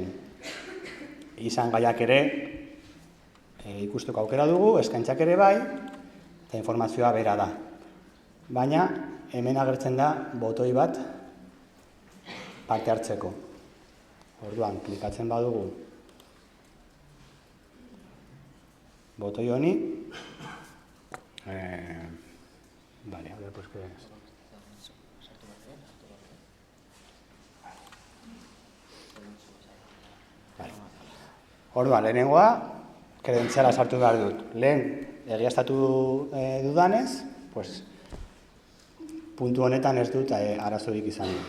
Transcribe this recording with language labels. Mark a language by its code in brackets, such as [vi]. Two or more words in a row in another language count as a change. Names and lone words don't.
[eu] Izan gaiak ere ikusteko aukera dugu, eskaintzak ere bai, eta informazioa bera da. Baina hemen agertzen da botoi bat parte hartzeko. Orduan, klikatzen badugu botoi honi, [es] vale, a ver, pues que... Vale. [eu] Orduan, lehenengoa, kredentziala sartu behar dut. Lehen, egiaztatu dudanez, pues, puntu honetan ez dut arazorik izan du.